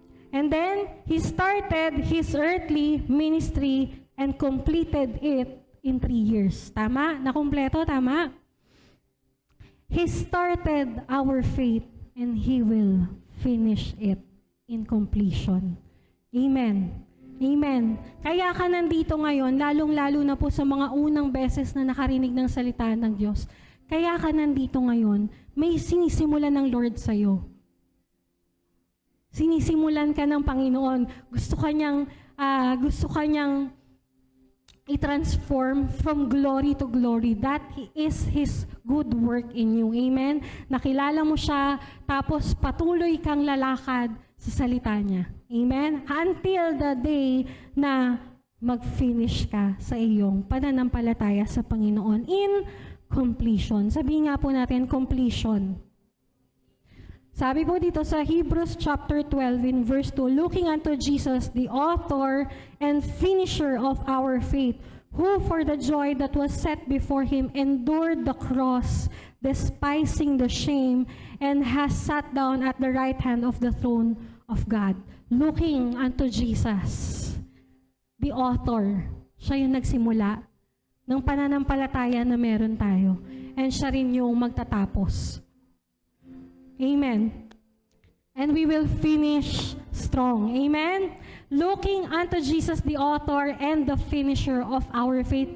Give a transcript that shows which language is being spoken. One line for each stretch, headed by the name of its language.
English: And then, He started His earthly ministry and completed it in 3 years.
Filipino: Tama? Nakumpleto? Tama?
English: He started our faith and He will finish it in completion. Amen. Amen.
Filipino: Kaya ka nandito ngayon, lalong-lalo na po sa mga unang beses na nakarinig ng salita ng Diyos. Kaya ka nandito ngayon, may sinisimulan ng Lord sa'yo. Sinisimulan ka ng Panginoon. Gusto ka niyang gusto kanyang i-transform
English: from glory to glory. That is His good work in you. Amen?
Filipino: Nakilala mo siya, tapos patuloy kang lalakad sa salita niya. Amen?
English: Until the day
Filipino: na mag-finish ka sa iyong pananampalataya sa Panginoon
English: in completion.
Filipino: Sabihin nga po natin, completion. Sabi po dito sa
English: Hebrews chapter 12 in verse 2, looking unto Jesus, the author and finisher of our faith, who for the joy that was set before him endured the cross, despising the shame, and has sat down at the right hand of the throne of God. Looking unto Jesus, the author.
Filipino: Siya yung nagsimula ng pananampalataya na meron tayo. And siya rin yung magtatapos.
English: Amen. And we will finish strong. Amen? Looking unto Jesus, the author and the finisher of our faith.